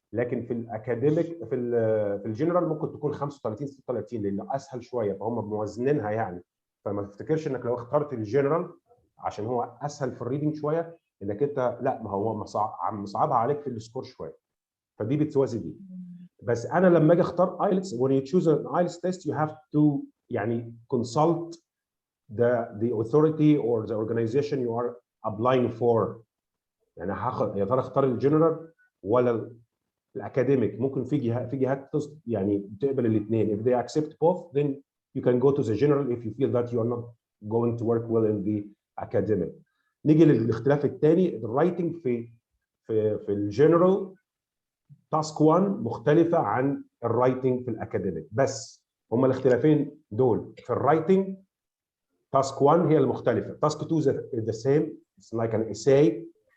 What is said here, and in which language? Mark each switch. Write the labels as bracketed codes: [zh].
[ar] لكن في الاكاديميك في الجنرال ممكن تكون 35 36 لانه اسهل شويه، فهم موازنينها يعني. فما تفتكرش انك لو اخترت الجنرال عشان هو اسهل في الريدنج شويه انك انت لا، ما هو مصعبها عليك في السكور شويه. فدي بتوازي دي. بس انا لما اجي اختار ايلتس، [en] when you choose an IELTS test you have to يعني consult the authority or the organization you are applying for. [ar] يعني هاخد يا ترى اختار الجنرال ولا الاكاديميك. ممكن في جهات يعني بتقبل الاثنين. [en] if they accept both then you can go to the general if you feel that you are not going to work well in the academic. [ar] نيجي للاختلاف الثاني، الرايتنج في الجنرال تاسك 1 مختلفه عن الرايتنج في الاكاديميك. بس هما الاختلافين دول في الرايتنج. [en] task 1 [ar] هي المختلفه، [en] Task 2 the same, it's like an essay.